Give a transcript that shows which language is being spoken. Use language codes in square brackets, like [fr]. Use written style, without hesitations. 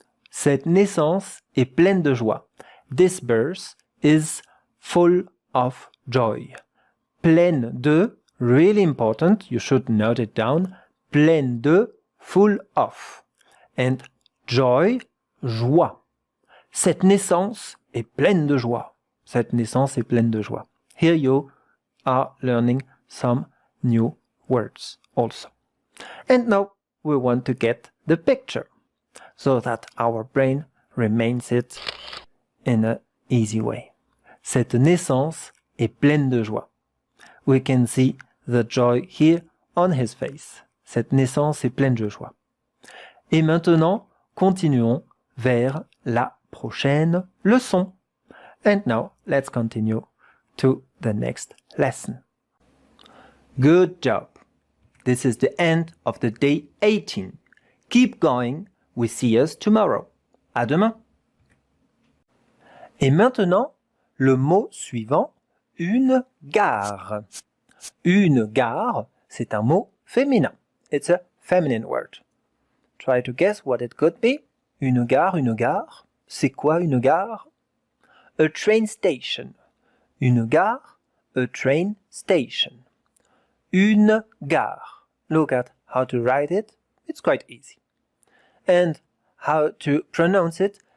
[fr] Cette naissance est pleine de joie. [en] This birth is full of joy. Pleine de, really important, you should note it down, pleine de, full of. And joy, joie. [fr] Cette naissance est pleine de joie. Cette naissance est pleine de joie. [en] Here you are learning some new words also. And now we want to get the picture so that our brain remains it in an easy way. [fr] Cette naissance est pleine de joie. [en] We can see the joy here on his face. [fr] Cette naissance est pleine de joie. Et maintenant, continuons vers la prochaine leçon. [en] And now, let's continue to the next lesson. Good job! This is the end of the day 18. Keep going. We see us tomorrow. [fr] À demain. Et maintenant, le mot suivant, une gare. Une gare, c'est un mot féminin. [en] It's a feminine word. Try to guess what it could be. [fr] Une gare, une gare. C'est quoi une gare? [en] A train station. [fr] Une gare, [en] a train station. [fr] Une gare. [en] Look at how to write it. It's quite easy. And how to pronounce it.